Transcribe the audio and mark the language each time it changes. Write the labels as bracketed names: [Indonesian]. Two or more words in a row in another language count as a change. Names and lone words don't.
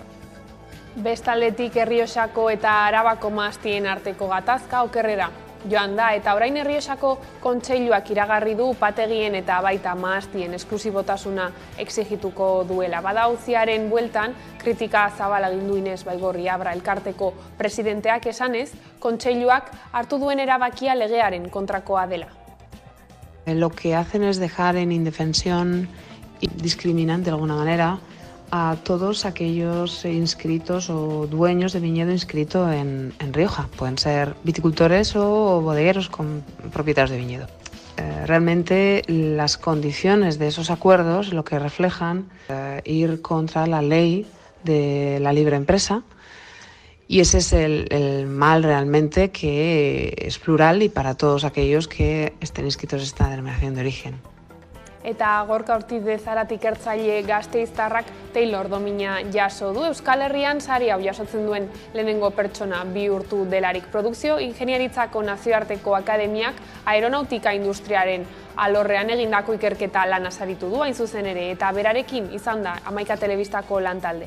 [Basque] Bestaldetik Errioxako eta Arabako mahastien arteko gatazka okerrera joan da, eta orain Errioxako kontseiluak iragarri du upategien eta baita mahastien esklusibotasuna exigituko duela. Bada auziaren bueltan, kritika zabala egin du Ines Baigorri Abra elkarteko presidenteak esanez, kontseiluak hartu duen erabakia legearen kontrakoa dela. [Spanish] Lo que hacen es dejar en indefensión y discriminan de alguna manera a todos aquellos inscritos o dueños de viñedo inscrito en Rioja. Pueden ser viticultores o bodegueros con propietarios de viñedo. Realmente las condiciones de esos acuerdos lo que reflejan ir contra la ley de la libre empresa, y ese es el mal realmente, que es plural y para todos aquellos que estén inscritos en esta denominación de origen. [Basque] Eta Gorka Ortiz de Zaratik ikertzaile gasteiztarrak Taylor domina jaso du. Euskal Herrian sari hau jasotzen duen lehenengo pertsona bihurtu delarik. Produkzio Ingeniaritzako Nazioarteko Akademiak aeronautika industriaren alorrean egindako ikerketa lana saritu du hain zuzen ere, eta berarekin izan da Hamaika Telebistako lantaldea.